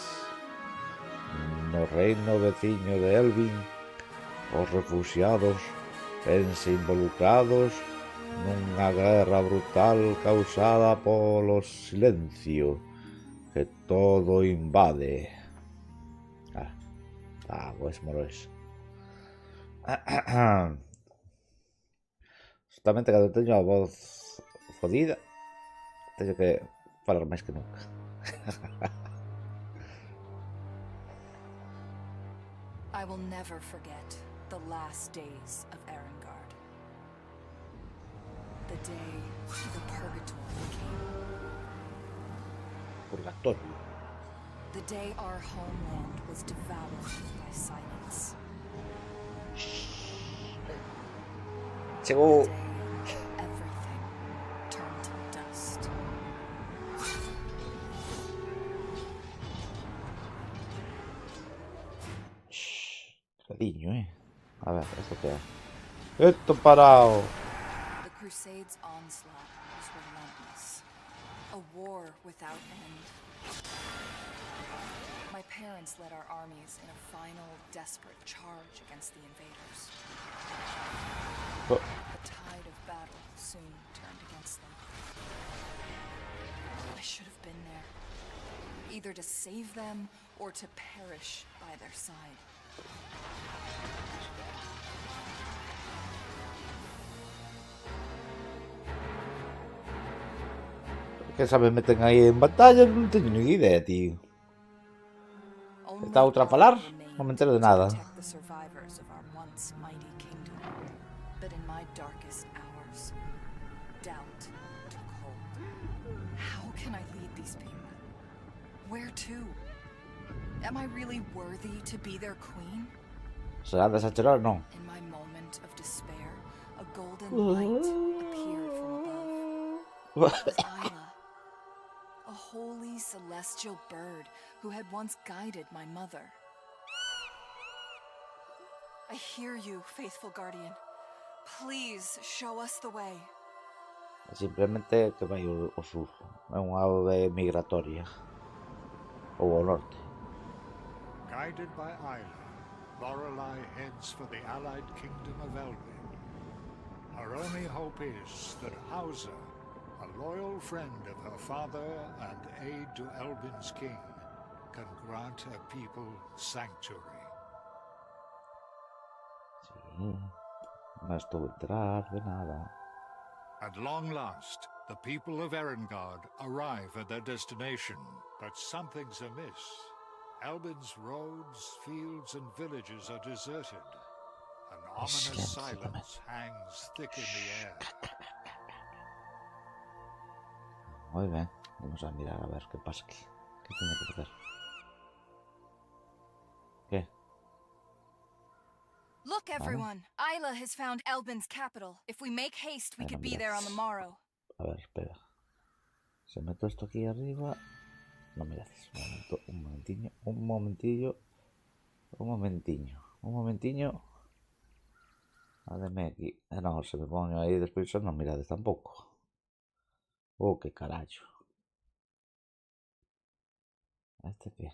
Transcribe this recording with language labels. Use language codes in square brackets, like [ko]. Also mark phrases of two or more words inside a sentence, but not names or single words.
[gl] No reino veciño de Elvin, os refugiados vense involucrados nunha guerra brutal causada polo silencio que todo invade. Pues morois. Justamente cando teño a voz fodida, teño que falar máis que nunca. [en] I will never forget the last days of Erengard. The day the Purgatory came. [gl] Purgatorio. [en] The day our homeland was devoured by silence. [gl] Chegou. [en] The day everything turned to dust. [gl] Cadiño, A ver, esto que é. Esto parado. [en] The Crusade's onslaught was relentless. A war without end. My parents led our armies in a final, desperate charge against the invaders. Oh. The tide of battle soon turned against them. I should have been there, either to save them or to perish by their side. [gl] Que sabes meten aí en batalla, non teño ni idea, tío. Está outra a falar? Non me entero de nada. [en] But in my darkest hours, doubt took hold. How can I lead these people? Where to? Am I really worthy to be their queen? [gl] Se andas a chorar, non. [en] In my moment of despair, a golden light appeared from above. It was Isla, a holy celestial bird who had once guided my mother. I hear you, faithful guardian. Please show us the way. [gl] Simplemente que vai ao sur. É unha ave migratoria. Ou ao norte. [en] Guided by Isla, Lorelei heads for the allied kingdom of Elvin. Her only hope is that Hauser, a loyal friend of her father and aide to Elvin's king, can grant her people sanctuary. [gl] Sí. Non estou detrás de nada. [en] At long last, the people of Erengard arrive at their destination, but something's amiss. Elvin's roads, fields, and villages are deserted. An ominous silence hangs thick in the air. [gl] Moi ben, vamos a mirar a ver que pasa aquí. Que teño que facer? Que? [en] Look, everyone! Isla has found Elvin's capital. If we make haste, we could be there on the morrow. [gl] A ver, espera. Se meto esto aquí arriba. No, mirades. Un momentiño. Ademe aquí. Non, se me poño aí despois non mirades tampouco. Que carallo. Este que?